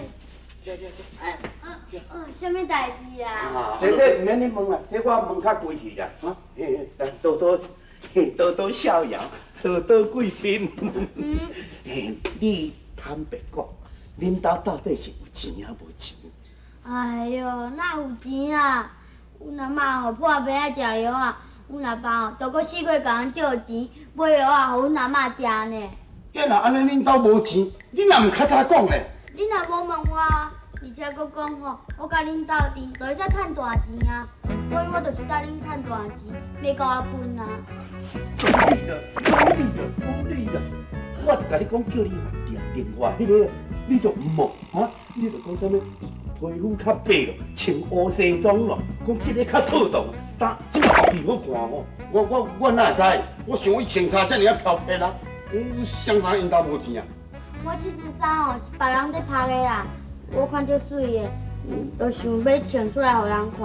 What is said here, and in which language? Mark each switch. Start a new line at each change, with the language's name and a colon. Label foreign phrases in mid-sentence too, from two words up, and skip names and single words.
Min Nan Chinese: 什么代志啊？这唔免你问啦，这我问较规气啦。多多逍遥，多贵宾。你坦白讲，恁兜到底是有钱还无钱？哎哟，哪有钱啊？阮阿嬷吼破病爱食药啊，阮阿爸吼都搁4月甲阮借钱买药啊，互阮阿嬷食呢。若安尼恁兜无钱，你若唔较早讲咧？你若无问我，而且搁讲吼，我甲恁斗阵就会使趁大钱啊，所以我就是甲恁趁大钱，袂甲我分啊。无理啦！我就甲你讲，叫你掠另外迄个，你就唔好你就讲啥物？皮肤较白咯，穿乌西装咯，讲这个较妥当，但这个后面好看哦。我哪会知？我想伊穿插遮尔啊飘撇啦，相差因兜无钱啊。我这束衫吼是别人在拍的啦，我看足水的，就想要穿出来互人看。